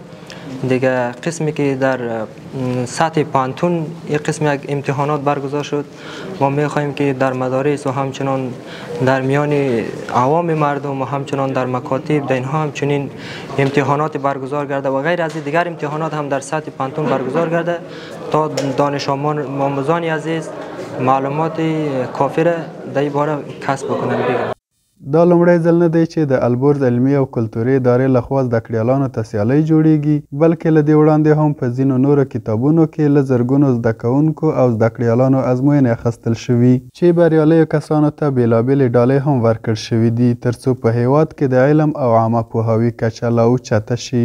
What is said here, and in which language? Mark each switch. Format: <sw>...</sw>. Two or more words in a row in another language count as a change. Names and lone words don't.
<fa>دیگه قسمی که در سطح پانتون یک قسم یک امتحانات برگزار شد ما میخواهیم که در مدارس و همچنان در میان عوام مردم و همچنان در مکاتب در اینها همچنین امتحانات برگزار گرده و غیر از دیگر امتحانات هم در سطح پانتون برگزار گرده تا دانش آموزان عزیز معلومات کافی را در این باره کسب بکنند.</fa> <ps>دا لومړی ځل نه دی چې د البرز علمي او کلتوري ادارې لخوا زده کړیالانو ته سیالۍ جوړیږي بلکې له دې وړاندې هم په ځینو نورو کتابونو کې له زرګونو زده کوونکو او زده کړیالانو ازموینې اخیستل شوي چې بریالیو کسانو ته بېلابېلې ډالۍ هم ورکړل شوي دي ترڅو په هیواد کې د علم او عامه پوهاوي کچه لا اوچته شي.</ps>